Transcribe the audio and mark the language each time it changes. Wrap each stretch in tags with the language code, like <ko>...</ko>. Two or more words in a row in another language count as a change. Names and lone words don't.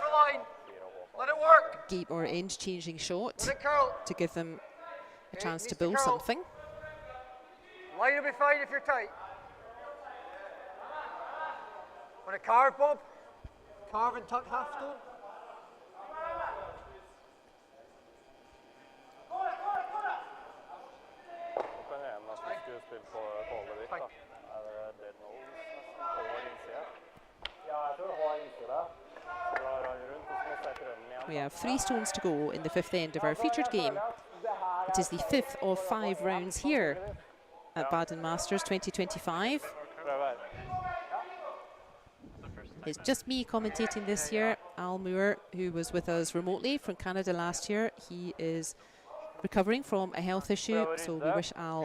<en>Work for line. Let it work. game or end-changing shot Let it curl. to give them a Okay, chance to needs to build curl. something. Line will be fine if you're tight. Want to carve, Bob? Carve and tuck half stone.</en> <no>Nå kan jeg nesten skulle spille på Holdet ditt, da. Er det noe over innsida? Ja, jeg tror det har innsida. Så drar han rundt, og så må jeg rømme igjen.</no> <en>We have 3 stones to go in the 5th end of our featured game. It is the 5th of 5 rounds here at BADEN Masters 2025.</en> <no>Prøv her.</no> <en>It's just me commentating this year. Al Moore, who was with us remotely from Canada last year, he is recovering from a health issue, so we wish Al</en>